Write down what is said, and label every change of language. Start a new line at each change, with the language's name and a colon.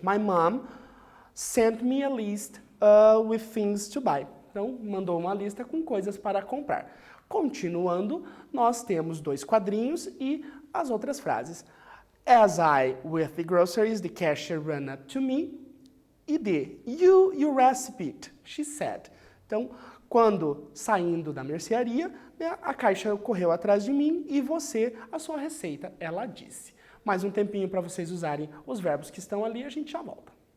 English: My mom sent me a list with things to buy.
Portuguese: Então, mandou uma lista com coisas para comprar. Continuando, nós temos dois quadrinhos e as outras frases.
English: As I with the groceries, the cashier ran up to me. E D, you recipe, she said.
Portuguese: Então, quando saindo da mercearia, né, a caixa correu atrás de mim e você, a sua receita, ela disse. Mais um tempinho para vocês usarem os verbos que estão ali, a gente já volta.